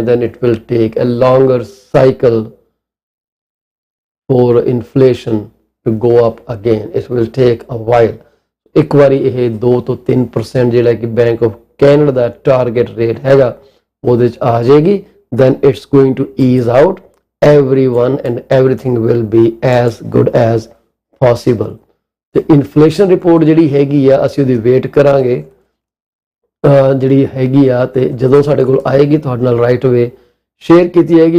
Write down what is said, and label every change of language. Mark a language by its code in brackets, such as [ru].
[en] Then it will take a longer cycle for inflation to go up again. It will take a while. [pa] ਇੱਕ ਵਾਰੀ ਇਹ 2 ਤੋਂ 3% ਜਿਹੜਾ ਕਿ bank of Canada ਦਾ target rate ਹੈਗਾ ਉਹਦੇ 'ਚ ਆ ਜਾਏਗੀ [en] then it's going to ease out. Everyone and everything will be as good as possible. [pa] ਤੇ ਇਨਫਲੇਸ਼ਨ ਰਿਪੋਰਟ ਜਿਹੜੀ ਹੈਗੀ ਆ ਅਸੀਂ ਉਹਦੀ ਵੇਟ ਕਰਾਂਗੇ ਜਿਹੜੀ ਹੈਗੀ ਆ ਤੇ ਜਦੋਂ ਸਾਡੇ ਕੋਲ ਆਏਗੀ ਤੁਹਾਡੇ ਨਾਲ ਰਾਈਟ ਅਵੇ ਸ਼ੇਅਰ ਕੀਤੀ ਜਾਏਗੀ।